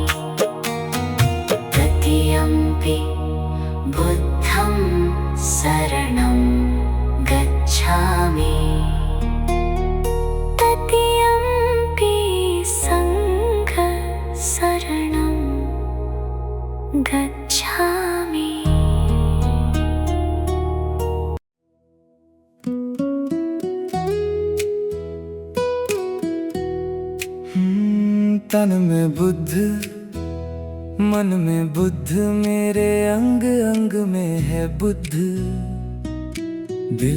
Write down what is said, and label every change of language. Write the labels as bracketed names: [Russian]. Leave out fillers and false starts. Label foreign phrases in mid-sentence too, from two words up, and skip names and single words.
[Pali] तृतीयंपि बुद्धं शरणं गच्छामि। तृतीयंपि संघ शरणं गच्छामि। [Hindi] तन में बुद्ध, मन में बुद्ध, मेरे अंग अंग में है बुद्ध।